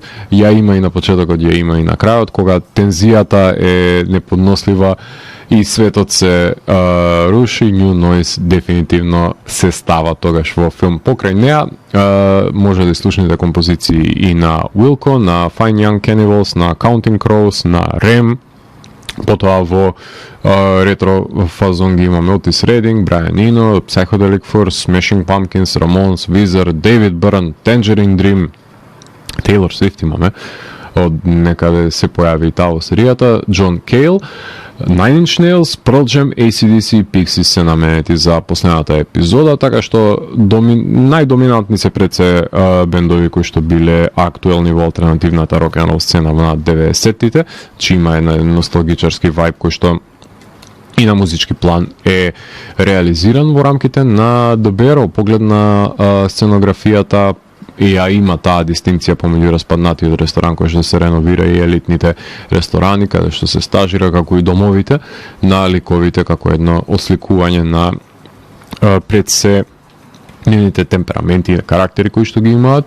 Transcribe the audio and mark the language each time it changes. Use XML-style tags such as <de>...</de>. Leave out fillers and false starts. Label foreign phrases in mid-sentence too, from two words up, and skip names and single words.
<mk>Ја има и на почетокот, ја има и на крајот, кога тензијата е неподнослива и светот се руши. New Noise дефинитивно се става тогаш во филм. Покрај неа може да слушнете композиции и на Wilco, на Fine Young Cannibals, на Counting Crows, на Rem. Потоа во ретро фазон ги имаме Otis Redding, Brian Eno, Psychedelic Furs, Smashing Pumpkins, Ramones, Weezer, David Byrne, Tangerine Dream, Taylor Swift имаме, од некаде се појави и таа во серијата, John Cale, Nine Inch Nails, Pearl Jam, AC/DC, Pixies се наменети за последната епизода, така што најдоминантни се пред се бендови кои што биле актуелни во алтернативната рок-н-рол сцена на 90-тите, че има еден носталгичарски вајб кој што и на музички план е реализиран во рамките на The Bear, поглед на сценографијата, и ја има таа дистинкција помеѓу распаднатиот ресторан кој што се реновира и елитните ресторани каде што се стажира, како и домовите на ликовите, како едно осликување на пред се нивните темпераменти и карактери кои што ги имаат.</mk>